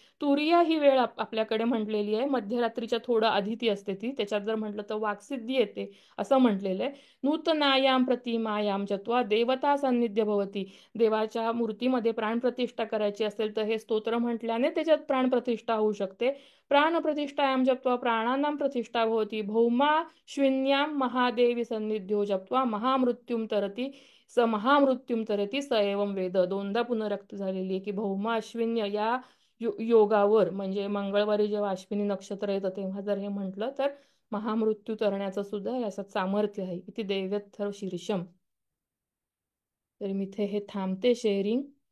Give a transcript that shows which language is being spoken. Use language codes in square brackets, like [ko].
[mr] तुर्य ही वेळ आपल्याकडे म्हटलेली आहे मध्यरात्रीच्या थोडं आधी ती असते ती त्याच्यात जर म्हटलं तर वाक्सिद्धी येते असं म्हटलेलं आहे. [sa] नूतनायाम प्रतिमायाम जत्वा देवता सान्निध्य भवति. [mr] देवाच्या मूर्तीमध्ये प्राणप्रतिष्ठा करायची असेल तर हे स्तोत्र म्हटल्याने त्याच्यात प्राणप्रतिष्ठा होऊ शकते. [sa] प्राणप्रतिष्ठायाम जप्त्वा प्राणानां प्रतिष्ठा भवति. भौमा श्विन्याम महादेवी सन्निध्यो जप्त्वा महामृत्युम तरति स महामृत्युम तरति स एवं वेद. [mr] 2दा पुनरक्त झालेली आहे की भौमा अश्विन्य या योगावर म्हणजे मंगळवारी जेव्हा अश्विनी नक्षत्र येतं तेव्हा जर हे म्हटलं तर महामृत्यू तरण्याचं सुद्धा याच्यात सामर्थ्य आहे. इथे देव्यत्थर्व शीर्षम. तर मी इथे हे थांबते शेअरिंग.